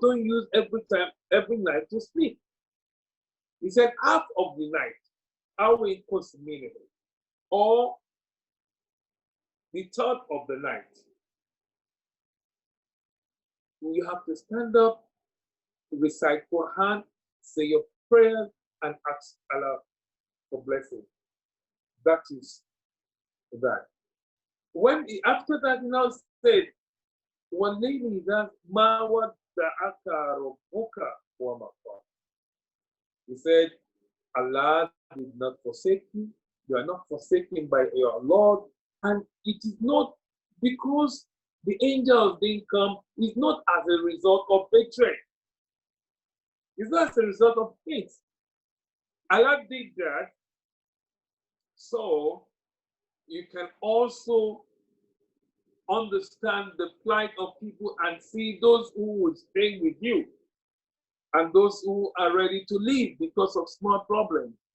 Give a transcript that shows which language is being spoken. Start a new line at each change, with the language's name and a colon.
English: Don't use every night to sleep. He said half of the night,
Arabic: aw inqus minhu,
English: or the third of the night. You have to stand up, recite Quran, say your prayers, and ask Allah for blessing. That is that. After that, he now said,
Arabic: وَاللَّيْلِ إِذَا مَا وَدَّعَكَ رَبُّكَ وَمَا قَلَى.
English: He said, Allah did not forsake you. You are not forsaken by your Lord. And it is not because the angels didn't come, it's not as a result of hatred. It's not as a result of hate. Allah did that so you can also understand the plight of people and see those who will stay with you and those who are ready to leave because of small problems.